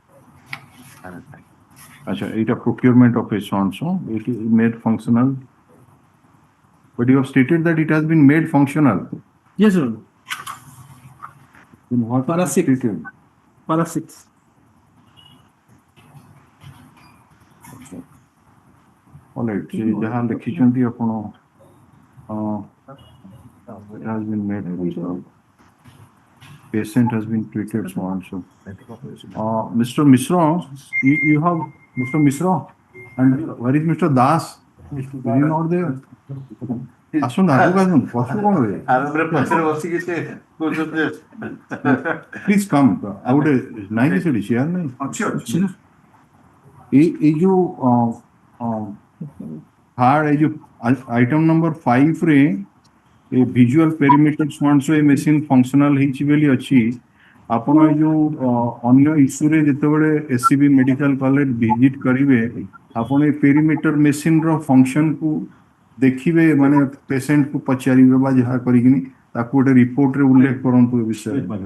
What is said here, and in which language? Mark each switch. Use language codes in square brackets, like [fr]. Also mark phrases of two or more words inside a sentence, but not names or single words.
[en] Acha, এটা procurement of a so and so, it is made functional. But you have stated that it has been made functional. Yes, sir. In what Para is 6. stated? Para 6. All right, [or] ଯାହା ଲେଖିଛନ୍ତି ଆପଣ [en] it has been made functional. Patient has been treated so and so. Mr. Misra, you have Mr. Misra, and where is Mr. Das? Is he not there? [or] ଆସନ୍ତୁ ଆଗକୁ ଆସନ୍ତୁ ପଛକୁ କଣ ହୁଏ ଆରମ୍ଭରେ ପଛରେ ବସିକି ସେ କହୁଛନ୍ତି [en] please come [or] ଆଉ ଗୋଟେ ନାହିଁ କି ସେଠି ଚେୟାର ନାହିଁ ଅଛି ନା ଏଇ ଯୋଉ ଥାର୍ଡ ଏଇ ଯୋଉ [en] item number 5 [or] ରେ ଏ [en] visual perimeter [or] ୱାନ୍ସ ଏ [en] machine functional [or] ହେଇଛି ବୋଲି ଅଛି ଆପଣ ଏଇ ଯୋଉ ଅନ୍ୟ ଇସ୍ୟୁରେ ଯେତେବେଳେ ଏସସିବି ମେଡିକାଲ କଲେଜ ଭିଜିଟ୍ କରିବେ ଆପଣ ଏ [en] perimeter machine's [or] ଫଙ୍କସନକୁ ଦେଖିବେ ମାନେ ପେସେଣ୍ଟକୁ ପଚାରିବେ ବା ଯାହା କରିକିନି ତାକୁ ଗୋଟେ ରିପୋର୍ଟରେ ଉଲ୍ଲେଖ କରନ୍ତୁ ଏ ବିଷୟରେ